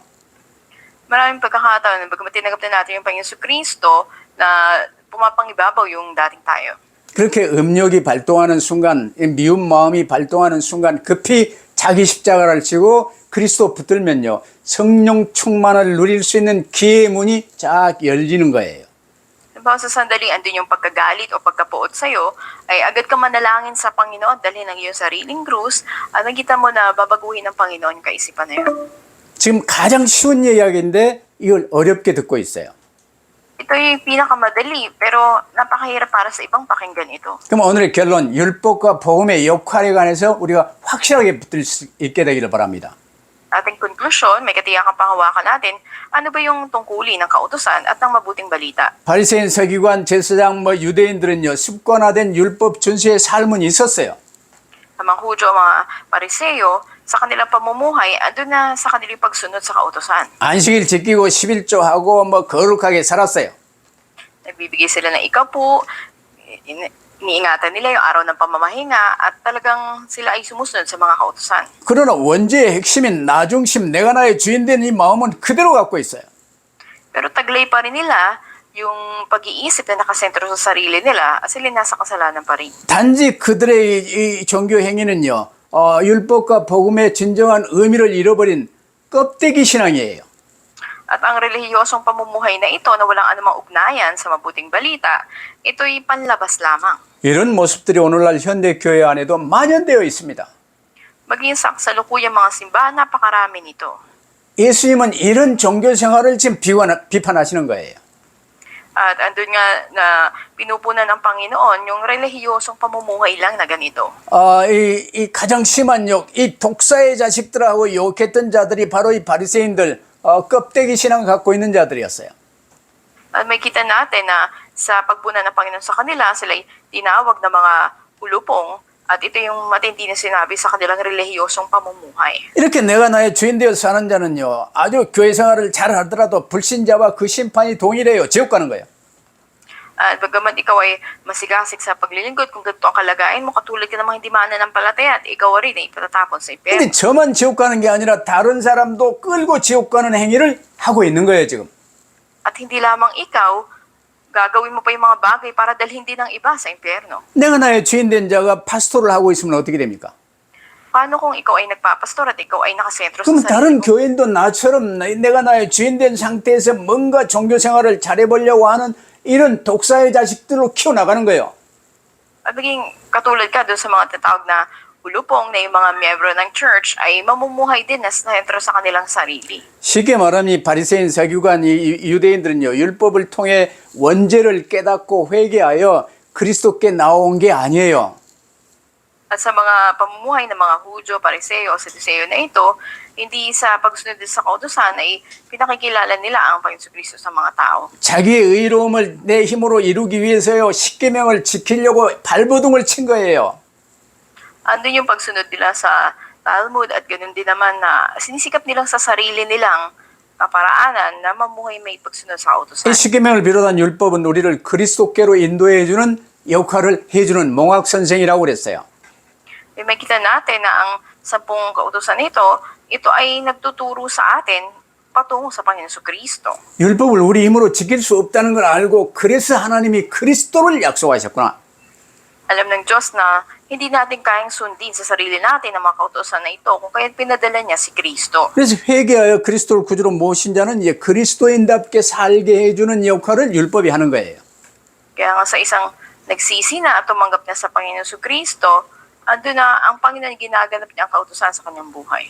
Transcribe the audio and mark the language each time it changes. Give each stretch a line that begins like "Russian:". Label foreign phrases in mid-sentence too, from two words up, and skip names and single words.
Filipino: Maraming pagkakataon, bagamat tinanggap na natin yung Panginoon sa Kristo, na pumapangibabaw yung dating tayo.
Korean: 그렇게 음욕이 발동하는 순간, 미운 마음이 발동하는 순간 급히 자기 십자가를 지고 그리스도 붙들면요. 성령 충만을 누릴 수 있는 기회의 문이 쫙 열리는 거예요.
Filipino: Halimbawa sa sandaling andun yung pagkagalit o pagkapuot sa'yo, ay agad ka manalangin sa Panginoon, dalhin ang iyong sariling krus, at nakita mo na babaguhin ng Panginoon yung kaisipan na yun.
Korean: 지금 가장 쉬운 이야기인데 이걸 어렵게 듣고 있어요.
Filipino: Ito yung pinakamadali, pero napakahirap para sa ibang pakinggan ito.
Korean: 그럼 오늘의 결론, 율법과 복음의 역할에 관해서 우리가 확실하게 붙들 수 있게 되기를 바랍니다.
Filipino: Ating konklusyon, may katiyakang panghawakan natin, ano ba yung tungkulin ng kautusan at ng mabuting balita?
Korean: 바리새인 서기관 제사장 유대인들은요 습관화된 율법 준수의 삶은 있었어요.
Filipino: Sa mga Hudyo, mga Pariseo, sa kanilang pamumuhay, andun na sa kanilang pagsunod sa kautusan.
Korean: 안식일 지키고 11조하고 거룩하게 살았어요.
Filipino: Nagbibigay sila ng ikapu, iniingatan nila yung araw ng pamamahinga, at talagang sila ay sumusunod sa mga kautusan.
Korean: 그러나 원죄의 핵심인 나중심, 내가 나의 주인 된 이 마음은 그대로 갖고 있어요.
Filipino: Pero taglay pa rin nila yung pag-iisip na nakasentro sa sarili nila at sila nasa kasalanan pa rin.
Korean: 단지 그들의 이 종교 행위는요 율법과 복음의 진정한 의미를 잃어버린 껍데기 신앙이에요.
Filipino: At ang relihiyosong pamumuhay na ito na walang anumang ugnayan sa mabuting balita, ito'y panlabas lamang.
Korean: 이런 모습들이 오늘날 현대 교회 안에도 만연되어 있습니다.
Filipino: Maging sa kasalukuyang mga simbahan, napakarami nito.
Korean: 예수님은 이런 종교 생활을 지금 비판하시는 거예요.
Filipino: At andun nga na pinupunan ng Panginoon yung relihiyosong pamumuhay lang na ganito.
Korean: 이 가장 심한 욕, 이 독사의 자식들하고 욕했던 자들이 바로 이 바리새인들 껍데기 신앙 갖고 있는 자들이었어요.
Filipino: At may kita natin na sa pagpunan ng Panginoon sa kanila, sila'y tinawag na mga ulupong, at ito yung matindi na sinabi sa kanilang relihiyosong pamumuhay.
Korean: 이렇게 내가 나의 주인 되어서 사는 자는요 아주 교회 생활을 잘 하더라도 불신자와 그 심판이 동일해요. 지옥 가는 거예요.
Filipino: At bagamat ikaw ay masigasig sa paglilingkod, kung ganito ang kalagayan mo, katulad ka ng mga hindi mananampalataya, at ikaw rin ay ipatatapon sa impyerno.
Korean: 근데 저만 지옥 가는 게 아니라 다른 사람도 끌고 지옥 가는 행위를 하고 있는 거예요 지금.
Filipino: At hindi lamang ikaw, gagawin mo pa yung mga bagay para dalhin din ng iba sa impyerno.
Korean: 내가 나의 주인 된 자가 파스토를 하고 있으면 어떻게 됩니까?
Filipino: Paano kung ikaw ay nagpapastor at ikaw ay nakasentro
Korean: 그럼
Filipino: sa
Korean: 다른
Filipino: sarili mo?
Korean: 교인도 나처럼 내가 나의 주인 된 상태에서 뭔가 종교 생활을 잘해보려고 하는 이런 독사의 자식들로 키워나가는 거예요.
Filipino: At maging katulad ka doon sa mga tatawag na ulupong na yung mga miyembro ng church ay mamumuhay din na sentro sa kanilang sarili.
Korean: 쉽게 말하면 이 바리새인 서기관 이 유대인들은요 율법을 통해 원죄를 깨닫고 회개하여 그리스도께 나온 게 아니에요.
Filipino: At sa mga pamumuhay ng mga Hudyo, Pariseo o Saduseo na ito, hindi sa pagsunod sa kautusan ay pinakikilala nila ang Panginoon Kristo sa mga tao.
Korean: 자기의 의로움을 내 힘으로 이루기 위해서요. 십계명을 지키려고 발버둥을 친 거예요.
Filipino: Andun yung pagsunod nila sa Talmud at ganoon din naman na sinisikap nilang sa sarili nilang paraanan na mamuhay may pagsunod sa
Korean: 이
Filipino: kautusan.
Korean: 십계명을 비롯한 율법은 우리를 그리스도께로 인도해 주는 역할을 해주는 몽학 선생이라고 그랬어요.
Filipino: Makita natin na ang 10 kautusan ito ay nagtuturo sa atin patungo sa Panginoon Kristo.
Korean: 율법을 우리 힘으로 지킬 수 없다는 걸 알고 그래서 하나님이 그리스도를 약속하셨구나.
Filipino: Alam ng Diyos na hindi natin kayang sundin sa sarili natin ang mga kautusan na ito kung kaya't pinadala niya si Kristo.
Korean: 그래서 회개하여 그리스도를 구주로 모신 자는 이제 그리스도인답게 살게 해주는 역할을 율법이 하는 거예요.
Filipino: Kaya nga sa isang nagsisi na at tumanggap na sa Panginoon Kristo, ando na ang Panginoon ginaganap niya ang kautusan sa kanyang buhay.